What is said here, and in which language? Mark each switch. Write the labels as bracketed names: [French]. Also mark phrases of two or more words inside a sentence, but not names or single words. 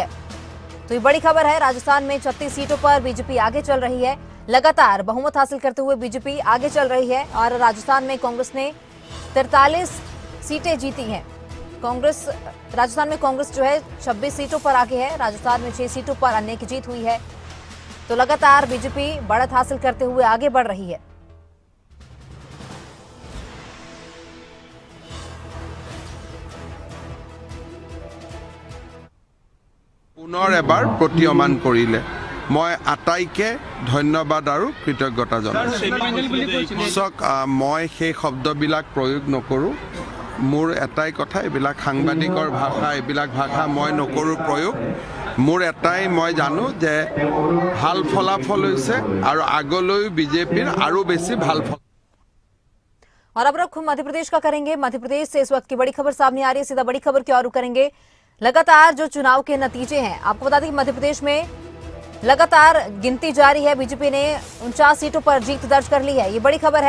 [Hindi] तो ये बड़ी खबर है, राजस्थान में 36 सीटों पर बीजेपी आगे चल रही है, लगातार बहुमत हासिल करते हुए बीजेपी आगे चल रही है। और राजस्थान में कांग्रेस ने 43 सीटें जीती हैं। राजस्थान में कांग्रेस जो है 26 सीटों पर आगे है, राजस्थान में 6 सीटों पर अन्य की जीत हुई है। तो लगातार बीजेपी बढ़त हासिल करते हुए आगे बढ़ रही है। [Assamese] পুনৰ এবাৰ প্ৰতীয়মান কৰিলে মই আটাইকে ধন্যবাদ আৰু কৃতজ্ঞতা জনাইছোঁ। চাওক, মই সেই শব্দবিলাক প্ৰয়োগ নকৰোঁ। মোৰ এটাই কথা, এইবিলাক সাংবাদিকৰ ভাষা, এইবিলাক ভাষা মই নকৰোঁ প্ৰয়োগ। মোৰ এটাই মই জানো যে ভাল ফলাফল হৈছে আৰু আগলৈও বিজেপিৰ আৰু বেছি ভাল ফল। [Hindi] और अब रुख मध्य प्रदेश का करेंगे। मध्य प्रदेश से इस वक्त की बड़ी खबर सामने आ रही है, सीधा बड़ी खबर की ओर करेंगे। लगातार जो चुनाव के नतीजे हैं, आपको बता दें कि मध्य प्रदेश में लगातार गिनती जारी है। बीजेपी ने 49 सीटों पर जीत दर्ज कर ली है, ये बड़ी खबर है।